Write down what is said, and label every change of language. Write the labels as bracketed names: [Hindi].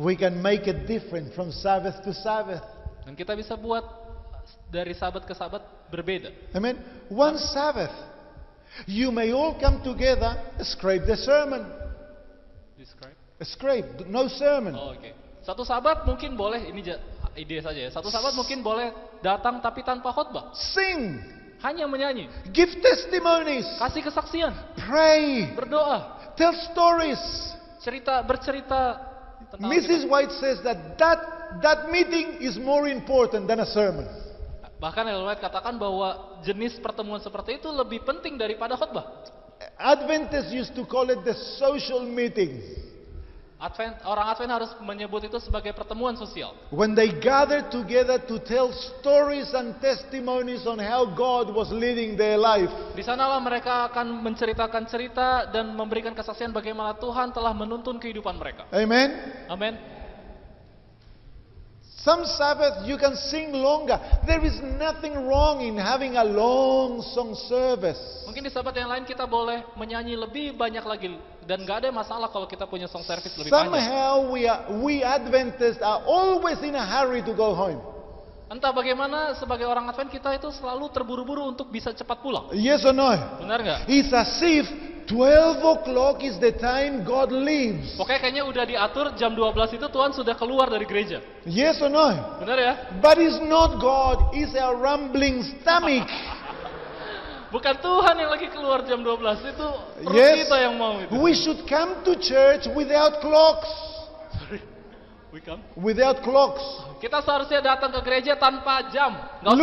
[English] We can make it different from Sabbath to Sabbath. [Indonesian] Dan kita bisa buat dari sabat ke sabat berbeda. [English] Amen. One Sabbath, you may all come together, scrape the sermon. Describe. Scrape, no sermon. [Indonesian] Oh, oke. Satu sabat mungkin boleh, ini ide saja ya. Satu sabat mungkin boleh datang tapi tanpa khotbah. [English] Sing. [Indonesian] hanya menyanyi, [English] give testimonies, [Indonesian] kasih kesaksian, [English] pray, [Indonesian] berdoa, [English] tell stories. [Indonesian] bercerita tentang [English] Mrs. [Indonesian] Alkitab. [English] White says that meeting is more important than a sermon. [Indonesian] Bahkan Ellen White katakan bahwa jenis pertemuan seperti itu lebih penting daripada khotbah. [English] Adventists used to call it the social meeting. [Indonesian] Orang Advent harus menyebut itu sebagai pertemuan sosial. [English] When they gather together to tell stories and testimonies on how God was leading their life. [Indonesian] Di sanalah mereka akan menceritakan cerita dan memberikan kesaksian bagaimana Tuhan telah menuntun kehidupan mereka. [English] Amen. [Indonesian] Amin. [English] Some Sabbath you can sing longer. There is nothing wrong in having a long song service. [Indonesian] Mungkin di sahabat yang lain kita boleh menyanyi lebih banyak lagi dan gak ada masalah kalau kita punya song service lebih panjang. [English] Somehow we Adventists are always in a hurry to go home. [Indonesian] Entah bagaimana sebagai orang Advent kita itu selalu terburu-buru untuk bisa cepat pulang. [English] Yes or no? [Indonesian] Benar nggak? [English] It's as if 12 o'clock is the time God leaves. [Indonesian] Pokoknya kayaknya udah diatur jam 12 itu Tuhan sudah keluar dari gereja. [English] Yes or no? [Indonesian] Benar ya? [English] But it's not God, it's our rumbling stomach. [Indonesian] Bukan Tuhan yang lagi keluar jam 12, itu perut [English] Yes, [Indonesian] kita yang mau itu. [English] we should come to church without clocks. We come. Without clocks. [Indonesian] Kita seharusnya datang ke gereja tanpa jam. Nggak usah